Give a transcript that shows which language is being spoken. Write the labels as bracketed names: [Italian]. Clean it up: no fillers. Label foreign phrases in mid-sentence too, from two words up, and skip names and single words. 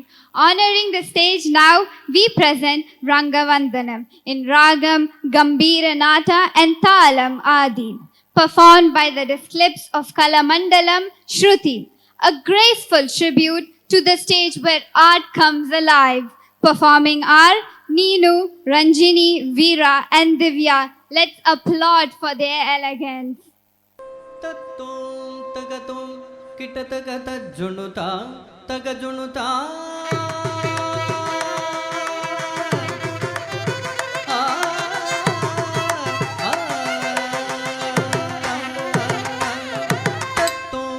[English] Honoring the stage now, we present Rangavandanam in Ragam, Gambhira Nata and Talam Adi, performed by the Disclips of Kalamandalam Shruti, a graceful tribute to the stage where art comes alive. Performing are Neenu, Ranjini, Veera and Divya. Let's applaud for their elegance. ತತ್ತೋಂ ತಗತೋಂ ಕಿಟತಗ ತಜ್ಜುಣುತ ತಗಜುಣುತ ತತ್ತೋಂ